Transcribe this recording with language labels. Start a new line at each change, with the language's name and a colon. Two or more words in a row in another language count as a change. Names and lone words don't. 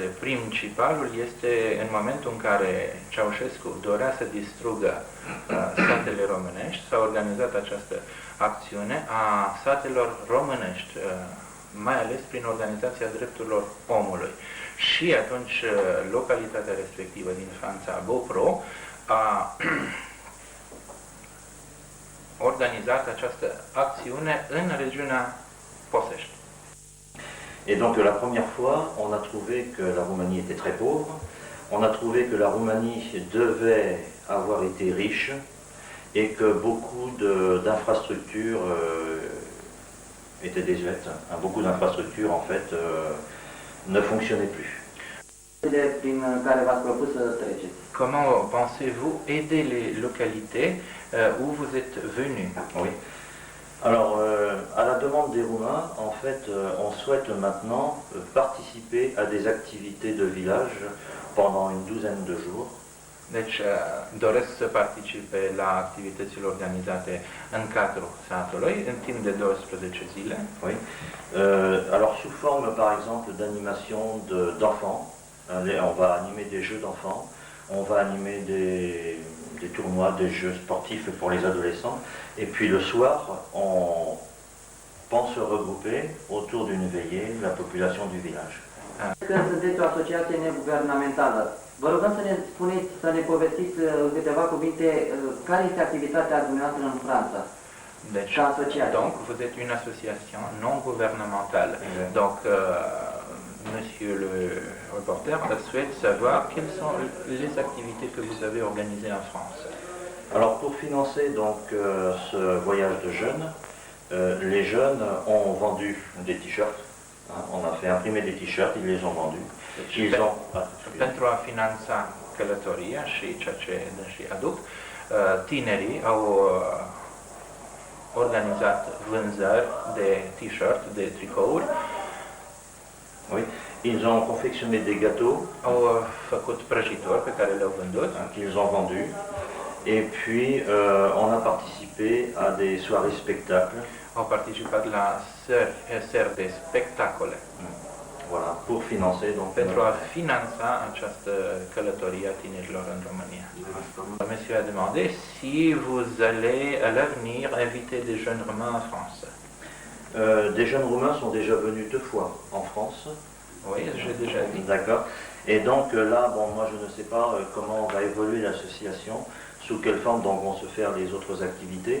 Romanian: Principalul este în momentul în care Ceaușescu dorea să distrugă satele românești, s-a organizat această acțiune a satelor românești, mai ales prin Organizația Drepturilor Omului. Și atunci localitatea respectivă din Franța, Beaupro, a organizat această acțiune în regiunea Posești.
French: Et donc la première fois, on a trouvé que la Roumanie était très pauvre, on a trouvé que la Roumanie devait avoir été riche et que beaucoup d'infrastructures étaient désuètes. Beaucoup d'infrastructures en fait ne fonctionnaient plus. Comment pensez-vous aider les localités où vous êtes venus? Oui. Alors, à la demande des Roumains, en fait, on souhaite maintenant participer à des activités de village pendant une douzaine de jours.
Romanian: Deci, doresc să participe la activitățile organizate în cadrul satului, în timp de 12 zile.
French: Oui. Alors, sous forme, par exemple, d'animation d'enfants, on va animer des jeux d'enfants, on va animer des tournois, des jeux sportifs pour les adolescents. Et puis le soir, on pense se regrouper autour d'une veillée, la population du village.
Romanian: Când sunteți o asociație neguvernamentală, vă rugăm să ne spuneți, să ne povestiți câteva cuvinte care este activitatea dumneavoastră în Franța. Deci,
French: donc, vous êtes une association non gouvernementale. Donc, monsieur le reporter souhaite savoir quelles sont les activités que vous avez organisées en France. Alors pour financer donc ce voyage de jeunes, les jeunes ont vendu des t-shirts. On a fait imprimer des t-shirts, ils les ont vendus.
Romanian: Pentru a finanța călătoria și ceea ce și aduc, tinerii au organizat vânzări de t-shirt, de tricouri.
French: Oui. Ils ont confectionné des gâteaux.
Romanian: Au făcut prăjituri pe care le-au vândut.
French: Qu'ils ont vendus. Et puis on a participé à des soirées spectacles.
Romanian: Au participat la seri de spectacole.
French: Voilà, pour financer donc.
Romanian: Pentru a finanța această călătorie a tinerilor în România.
French: Monsieur a demandé si vous allez à l'avenir inviter des jeunes roumains en France. Des jeunes roumains sont déjà venus 2 fois en France. Oui, j'ai déjà dit. D'accord. Et donc là, bon, moi je ne sais pas comment va évoluer l'association, sous quelle forme donc vont se faire les autres activités.